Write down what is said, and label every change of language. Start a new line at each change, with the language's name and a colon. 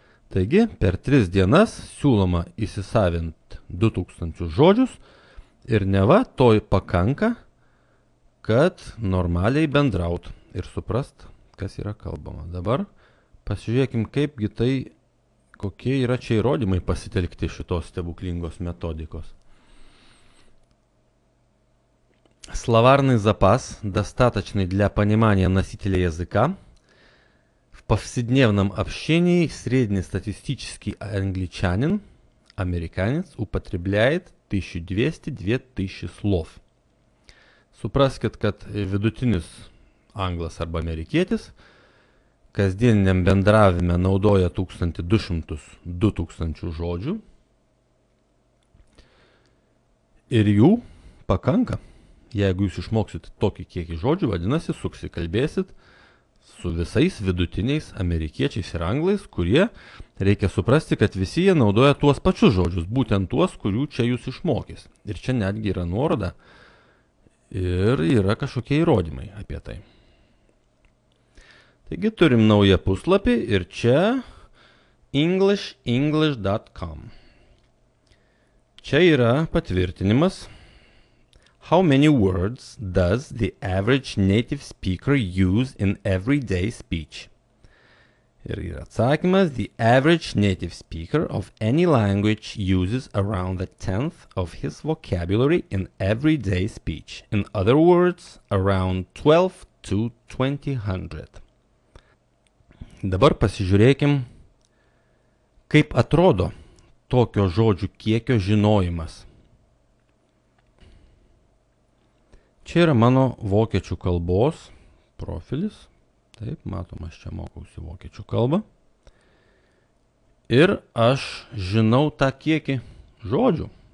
Lithuanian: Taigi, per 3 dienas siūloma įsisavinti 2000 žodžius ir neva to pakanka, kad normaliai bendraut ir suprast, kas yra kalbama. Dabar pasižiūrėkim, kaipgi tai, kokie yra čia įrodymai pasitelkti šitos stebuklingos методикos.
Russian: Словарный запас, достаточный для понимания носителя языка. В повседневном общении среднестатистический англичанин, американец, употребляет 1200-2000 слов.
Lithuanian: Supraskit, kad vidutinis anglas arba amerikietis kasdieniniam bendravime naudoja 1200-2000 žodžių ir jų pakanka. Jeigu jūs išmoksit tokį kiekį žodžių, vadinasi, susikalbėsit su visais vidutiniais amerikiečiais ir anglais, kurie reikia suprasti, kad visi jie naudoja tuos pačius žodžius, būtent tuos, kurių čia jūs išmokys. Ir čia netgi yra nuoroda ir yra kažkokie įrodymai apie tai. Taigi turim naują puslapį ir čia english.com. Čia yra patvirtinimas.
English: How many words does the average native speaker use in everyday speech?
Lithuanian: Ir yra atsakymas,
English: the average native speaker of any language uses around 1/10 of his vocabulary in everyday speech. In other words, around 12 to 2000.
Lithuanian: Dabar pasižiūrėkim, kaip atrodo tokio žodžių kiekio žinojimas. Čia yra mano vokiečių kalbos profilis. Taip, matom, aš čia mokausi vokiečių kalbą. Ir aš žinau tą kiekį žodžių.